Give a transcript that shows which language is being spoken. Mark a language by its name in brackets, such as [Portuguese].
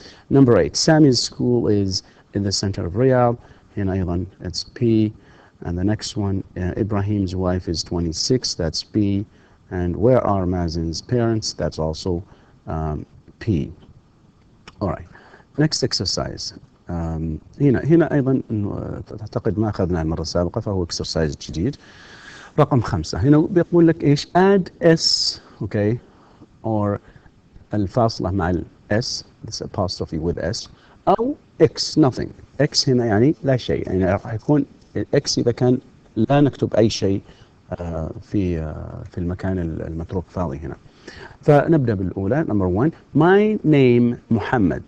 [English] Number 8 Sammy's school is in the center of Riyadh. [Arabic] هنا أيضا [English] it's P. And the next one Ibrahim's wife is 26, that's P. And where are Mazin's parents? That's also P. All right, next exercise. [Arabic] هنا أيضا إنه تعتقد ما أخذناه المرة السابقة، فهو اكسرسايز جديد. رقم 5 هنا بيقول لك إيش [English] add s okay or [Arabic] الفاصلة مع ال s [English] this apostrophe with s [Arabic] أو [English] x nothing. [Arabic] x هنا يعني لا شيء، يعني راح يكون x إذا كان لا نكتب أي شيء في المكان المتروك فاضي هنا. فنبدأ بالأولى [English] number 1 my name [Arabic] محمد.